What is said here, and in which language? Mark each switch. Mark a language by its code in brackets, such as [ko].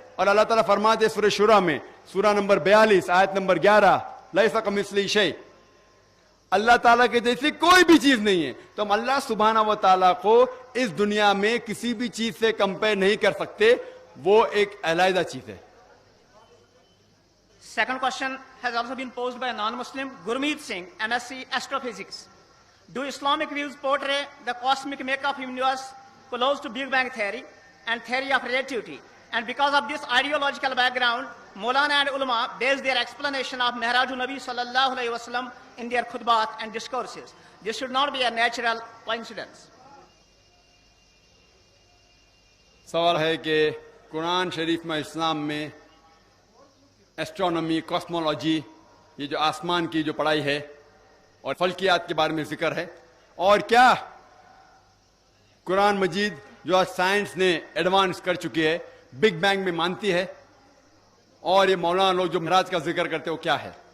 [ur] اور اللہ تعالیٰ فرماتے سورہ شورى میں سورہ نمبر 42 آیت نمبر 11 [ar] لیس کمثلہ شیء, [ur] اللہ تعالیٰ کے جیسی کوئی بھی چیز نہیں ہے. تو ہم اللہ سبحانہ و تعالیٰ کو اس دنیا میں کسی بھی چیز سے کمپیئر نہیں کر سکتے, وہ ایک علیحدہ چیز ہے. [en] Second question has also been posed by a non-Muslim, Gurmeet Singh, MSc Astrophysics. Do Islamic views portray the cosmic makeup of universe close to Big Bang theory and theory of relativity? And because of this ideological background, Maulana and ulama base their explanation of Mi'rajun Nabi sallallahu alayhi wa sallam in their khutbat and discourses. This should not be a natural coincidence. [ur] سوال ہے کہ قرآن شریف میں اسلام میں astronomy, cosmology, یہ جو آسمان کی جو پڑھائی ہے اور فلکیات کے بارے میں ذکر ہے, اور کیا قرآن مجید جو آج سائنس نے ایڈوانس کر چکی ہے بگ بینگ میں مانتی ہے, اور یہ مولانا لوگ جو معراج کا ذکر کرتے ہیں وہ کیا ہے.